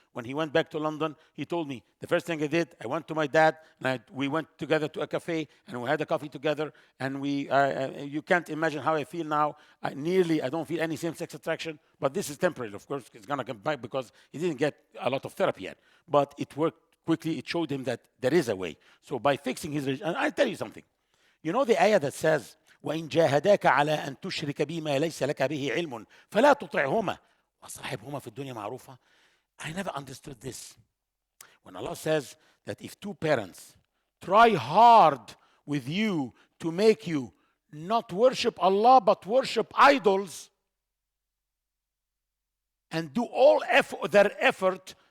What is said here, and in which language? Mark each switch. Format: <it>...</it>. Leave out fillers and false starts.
<en>When he went back to London, he told me, the first thing I did, I went to my dad, and we went together to a cafe, and we had a coffee together, and you can't imagine how I feel now. I don't feel any same-sex attraction, but this is temporary, of course. It's going to come back because he didn't get a lot of therapy yet. But it worked quickly. It showed him that there is a way. So by fixing his relationship, and I'll tell you something. You know the ayah that says,</en> <ar>وإن جاهداك على أن تشرك بي ما ليس لك به علم فلا تطعهما وصاحبهما في الدنيا معروفة.</ar> <en>I never understood this. When Allah says that if two parents try hard with you to make you not worship Allah but worship idols, and do all their effort</en>